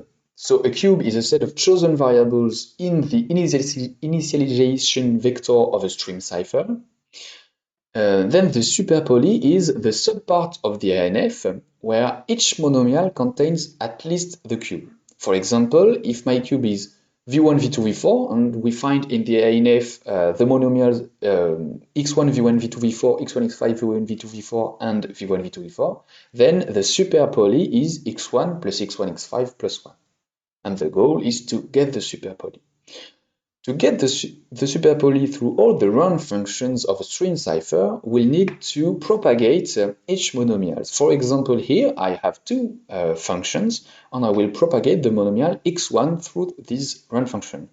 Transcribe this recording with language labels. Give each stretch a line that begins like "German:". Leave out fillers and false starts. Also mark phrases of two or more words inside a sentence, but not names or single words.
English: So a cube is a set of chosen variables in the initialization vector of a stream cipher. Then the superpoly is the subpart of the ANF where each monomial contains at least the cube. For example, if my cube is v1, v2, v4, and we find in the ANF the monomials x1, v1, v2, v4, x1, x5, v1, v2, v4, and v1, v2, v4, then the superpoly is x1 plus x1, x5 plus 1. And the goal is to get the superpoly. To get the superpoly through all the round functions of a string cipher, we'll need to propagate each monomial. For example, here I have two functions, and I will propagate the monomial x1 through this round function.